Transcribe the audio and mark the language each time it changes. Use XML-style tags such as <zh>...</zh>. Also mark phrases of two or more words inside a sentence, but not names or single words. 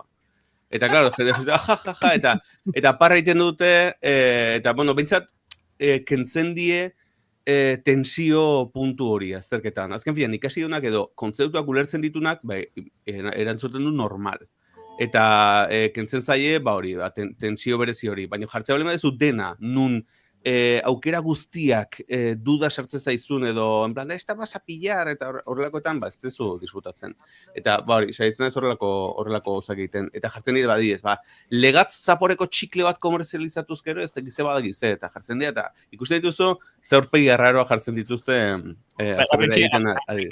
<eu>Eta, klaro, eta parra egiten dute, eta, bintzat, kentzen die tensio puntu hori azterketan. Azken finean, ikasi dunak edo kontzeptuak ulertzen ditunak, erantzuten du normal. Eta kentzen zaie, hori, tensio berezi hori. Baina jartzea bale badezu dena, nun aukera guztiak duda sartzen zaizun edo,</eu> <es>en plan, esta vas a pillar,</es> <eu>eta horrelakoetan, ez dezu disfrutatzen. Eta, hori, saiatzen ez horrelako gauzak egiten. Eta jartzen dira badidez, legatz zaporeko txikle bat komerzializatuz gero, ez dakize badakize, eta jartzen dira, eta ikusten dituzu, zeurpegi arraroa jartzen dituzte, zerbera egiten adibidez.</eu>